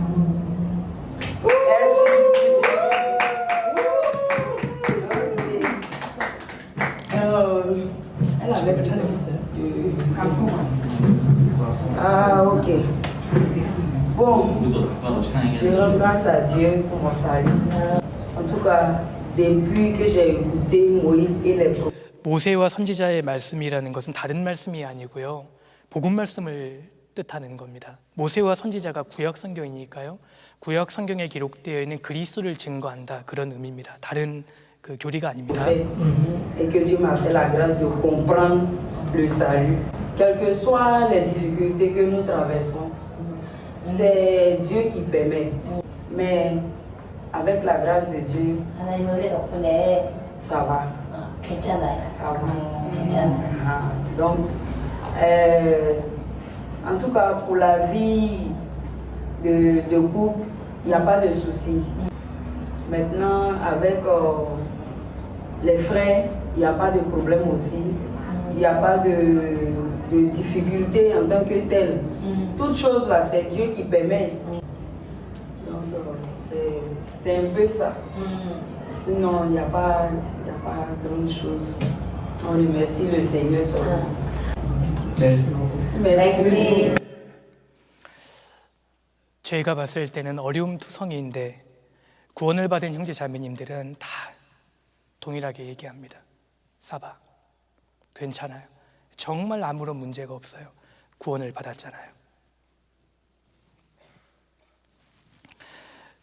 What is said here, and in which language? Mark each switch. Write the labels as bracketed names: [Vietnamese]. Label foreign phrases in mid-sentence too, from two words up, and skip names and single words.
[French] Elle avait déjà Ah, ok. Bon, je rends grâce à Dieu pour mon salut. En tout cas, depuis que j'ai écouté Moïse et les prophètes. [Korean] 모세와 선지자의 말씀이라는 것은 다른 말씀이 아니고요, 복음 말씀을 뜻하는 겁니다. 모세와 선지자가 구약 성경이니까요, 구약 성경에 기록되어 있는 그리스도를 증거한다, 그런 의미입니다. 다른 그 교리가 아닙니다. [French] Et que Dieu m'a fait la grâce de comprendre le salut. Quelles que soient les difficultés que nous traversons, c'est Dieu qui permet. Mais avec la grâce de Dieu, [Korean] 하나님 은혜 덕분에 [French] ça va. [Korean] 괜찮아요. [French] Ça va. [Korean] 괜찮아요. [French] Donc, en tout cas, pour la vie de couple, il n'y a pas de souci. Maintenant, avec les frères, il n'y a pas de problème aussi. Il n'y a pas de difficulté en tant que telle. Toute chose là, c'est Dieu qui permet. Donc, c'est un peu ça. Sinon, il n'y a pas grande chose. On remercie le Seigneur seulement. Merci. [Korean] 제가 봤을 때는 어려움 투성이인데 구원을 받은 형제 자매님들은 다 동일하게 얘기합니다. [French] ça va, [Korean] 괜찮아요. 정말 아무런 문제가 없어요. 구원을 받았잖아요.